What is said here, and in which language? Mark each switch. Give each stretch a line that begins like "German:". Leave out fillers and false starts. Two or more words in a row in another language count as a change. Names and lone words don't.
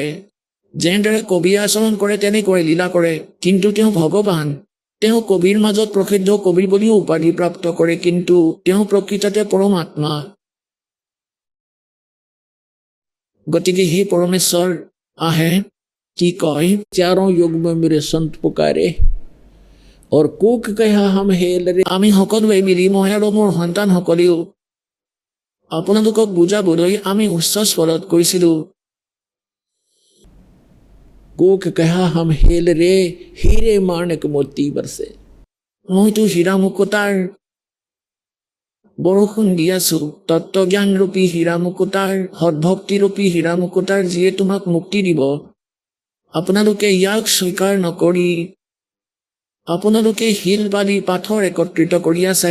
Assamese: যেনেদৰে কবিয়ে আচৰণ কৰে তেনেকৈ লীলা কৰে। কিন্তু তেওঁ ভগৱান। তেওঁ কবিৰ মাজত প্ৰসিদ্ধ কবি বুলিও উপাধি প্ৰাপ্ত কৰে, কিন্তু তেওঁ প্ৰকৃততে পৰমাত্মা। গতিকে সেই পৰমেশ্বৰ আহে, কি কয়,
Hindi: चारों युग में मेरे संत पुकारे और कूक कहा हम हेल रे।
Assamese: আমি সকলোৱে মিলি, মই আৰু মোৰ সন্তানসকলেও আপোনালোকক বুজাবলৈ আমি উচ্চ স্বৰত কৈছিলো।
Hindi: कूक कहा हम हेल रे, हीरे माणिक मोती बरसे।
Assamese: মইতো হীৰা মুকুতাৰ বৰষুণ দি আছো, তত্ত্বজ্ঞান ৰূপী হীৰা মুকুতাৰ, সদ্ভক্তি ৰূপী হীৰা মুকুতাৰ, যিয়ে তোমাক মুক্তি দিব। আপোনালোকে ইয়াক স্বীকাৰ নকৰি আপোনালোকে শিল বালি পাথৰ একত্ৰিত কৰি আছে।